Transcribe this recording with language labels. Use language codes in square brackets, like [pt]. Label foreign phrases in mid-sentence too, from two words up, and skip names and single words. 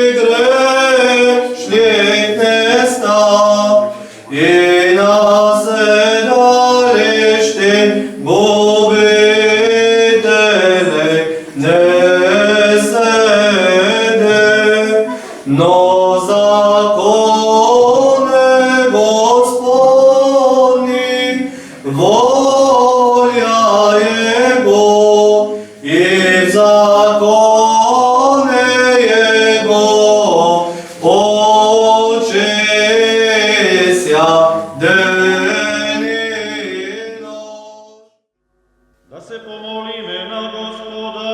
[cu] грешних не став, и на седалище Бобителей не седе, но законе Господни, воля Его, и в законе Его почися ден и нощ. [mk] Да се помолиме на Господа.